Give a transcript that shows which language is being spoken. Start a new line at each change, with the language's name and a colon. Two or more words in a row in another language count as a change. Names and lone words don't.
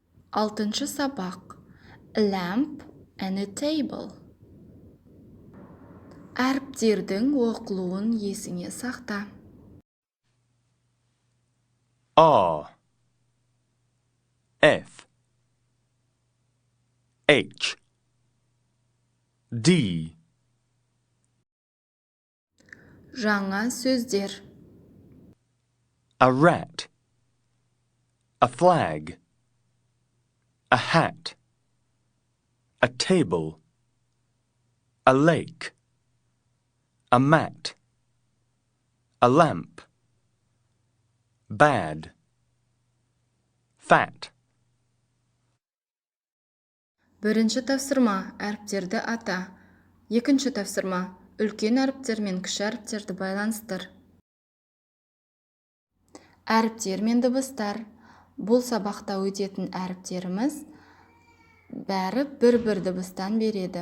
Kazakh: Алтыншы сабақ.
English: A lamp and a table.
Kazakh: Әріптердің оқылуын есіңе сақта.
English: R F H D.
Kazakh: Жаңа сөздер.
English: A rat, a flag, a hat, a table, a lake, a mat, a lamp, bad, fat.
Kazakh: Бірінші тапсырма, әріптерді ата. Екінші тапсырма, үлкен әріптер мен кіші әріптерді байланыстыр. Әріптер мен дыбыстар. Бұл сабақта өтетін әріптеріміз бәрі бір дыбыстан береді.